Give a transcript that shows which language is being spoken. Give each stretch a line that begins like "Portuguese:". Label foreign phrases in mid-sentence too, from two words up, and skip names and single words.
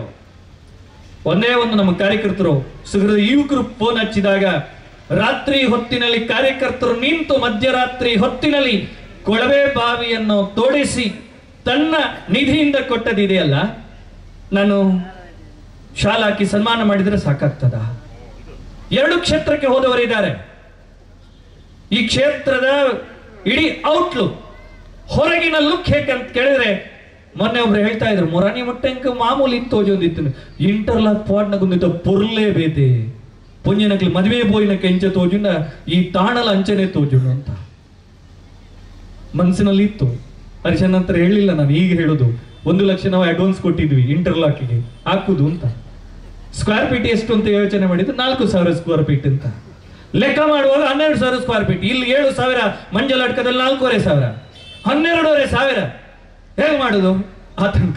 Kannada: ಒಂದೇ ಒಂದು ನಮ್ಮ ಕಾರ್ಯಕರ್ತರು ಸುಗರದ ಯುವಕರು ಫೋನ್ ಹಚ್ಚಿದಾಗ ರಾತ್ರಿ ಹೊತ್ತಿನಲ್ಲಿ ಕಾರ್ಯಕರ್ತರು ನಿಂತು ಮಧ್ಯರಾತ್ರಿ ಹೊತ್ತಿನಲ್ಲಿ ಕೊಳವೆ ಬಾವಿಯನ್ನು ತೋಡಿಸಿ ತನ್ನ ನಿಧಿಯಿಂದ ಕೊಟ್ಟದಿದೆಯಲ್ಲ, ನಾನು ಶಾಲಾ ಹಾಕಿ ಸನ್ಮಾನ ಮಾಡಿದ್ರೆ ಸಾಕಾಗ್ತದ? 2 ಕ್ಷೇತ್ರಕ್ಕೆ ಹೋದವರಿದ್ದಾರೆ. ಈ ಕ್ಷೇತ್ರದ ಇಡೀ ಔಟ್ಲುಕ್, ಹೊರಗಿನ ಲುಕ್ ಹೇಗೆ ಅಂತ ಕೇಳಿದ್ರೆ, ಮೊನ್ನೆ ಒಬ್ರು ಹೇಳ್ತಾ ಇದ್ರು
Tulu: ಮೊರಾನಿ ಮುಟ್ಟಂಕ ಮಾಮೂಲಿ ಇತ್ತು ತೋಜೊಂದಿತ್ತು, ಇಂಟರ್ಲಾಕ್ ಪಾಡ್ನಗೊಂದಿದ್ದ ಪೊರ್ಲೇ ಬೇತೆ ಪೊಂಜಿನಕ್ಲಿ ಮದುವೆ ಬೋಯಿನ ಕೆಂಚ ತೋಜುಂಡ ಈ ತಾಣಲ ಅಂಚನೆ ತೋಜುಂಡು
Kannada: ಅಂತ ಮನಸ್ಸಿನಲ್ಲಿ ಇತ್ತು. ಹರಿಶನ್ ನಂತರ ಹೇಳಿಲ್ಲ, ನಾನು ಈಗ ಹೇಳುದು 1 ಲಕ್ಷ ನಾವು ಅಡ್ವಾನ್ಸ್ ಕೊಟ್ಟಿದ್ವಿ ಇಂಟರ್ಲಾಕಿಗೆ ಹಾಕುದು ಅಂತ.
English: square feet
Kannada: ಎಷ್ಟು ಅಂತ ಯೋಚನೆ ಮಾಡಿದ್ದು 4,000
English: square feet
Kannada: ಅಂತ ಲೆಕ್ಕ ಮಾಡುವಾಗ 12,000
English: square feet.
Kannada: ಇಲ್ಲಿ 7,000, ಮಂಜಲಡ್ಕದಲ್ಲಿ 4,500, 12,500 ಹೇಗೆ ಮಾಡುದು ಆತಂಕ.